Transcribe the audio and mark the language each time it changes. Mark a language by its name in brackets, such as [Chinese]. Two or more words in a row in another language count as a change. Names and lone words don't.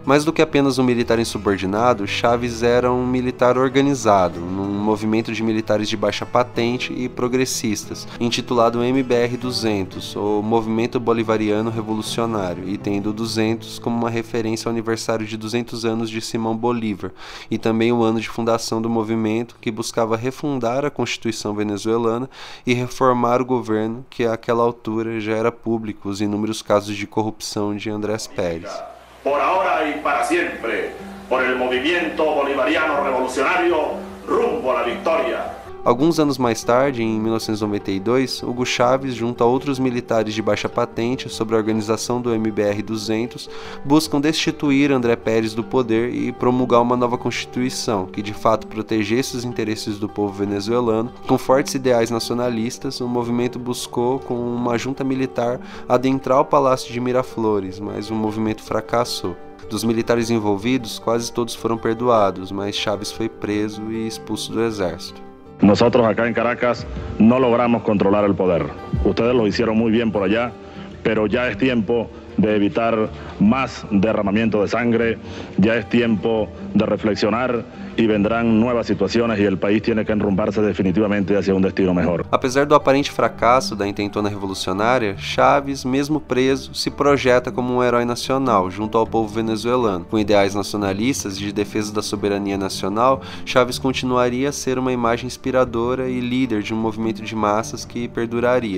[Portuguese] Mais do que apenas um militar insubordinado, Chávez era um militar organizado, num movimento de militares de baixa patente e progressistas, intitulado MBR-200, ou Movimento Bolivariano Revolucionário, e tendo 200 como uma referência ao aniversário de 200 anos de Simão Bolívar, e também o ano de fundação do movimento, que buscava refundar a Constituição venezuelana e reformar o governo, que àquela altura já era público os inúmeros casos de corrupção de Andrés Pérez. [Spanish] Por ahora y para siempre, por el movimiento bolivariano revolucionario rumbo a la victoria. [Portuguese] Alguns anos mais tarde, em 1992, Hugo Chávez, junto a outros militares de baixa patente sobre a organização do MBR-200, buscam destituir André Pérez do poder e promulgar uma nova constituição, que de fato protegesse os interesses do povo venezuelano. Com fortes ideais nacionalistas, o movimento buscou, com uma junta militar, adentrar o Palácio de Miraflores, mas o movimento fracassou. Dos militares envolvidos, quase todos foram perdoados, mas Chávez foi preso e expulso do exército. [Spanish] Nosotros acá en Caracas no logramos controlar el poder. Ustedes lo hicieron muy bien por allá, pero ya es tiempo de evitar más derramamiento de sangre, ya es tiempo de reflexionar y vendrán nuevas situaciones y el país tiene que enrumbarse definitivamente hacia un destino mejor. [Portuguese] Apesar do aparente fracasso da intentona revolucionária, Chávez, mesmo preso, se projeta como um herói nacional junto ao povo venezuelano. Com ideais nacionalistas de defesa da soberania nacional, Chávez continuaria a ser uma imagem inspiradora e líder de um movimento de massas que perduraria.